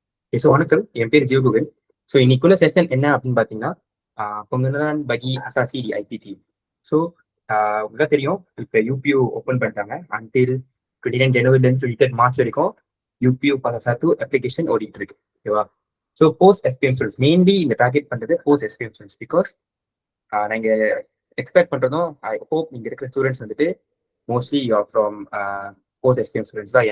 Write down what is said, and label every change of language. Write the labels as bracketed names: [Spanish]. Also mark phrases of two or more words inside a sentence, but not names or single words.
[Tamil] ஸோ வணக்கம், என் பேர் ஜீவகுகன். ஸோ இன்னைக்குள்ள செஷன் என்ன அப்படின்னு பார்த்தீங்கன்னா, [Malay] pengenalan bagi asasi di IPT. [Tamil] ஸோ உங்களுக்கு தெரியும், இப்போ யூபியூ ஓப்பன் பண்ணிட்டாங்க. அன்டில் 29 ஜனவரி 23 மார்ச் வரைக்கும் யூபியூ சatu அப்ளிகேஷன் ஓடிட்டு இருக்கு. ஓகேவா? [English] So post SPM students mainly இந்த target பண்ணுறது post SPM students. because நாங்கள் expect பண்ணுறதும் I hope [Tamil] இங்கே இருக்கிற [English] students வந்துட்டு mostly you are from post SPM students தான்.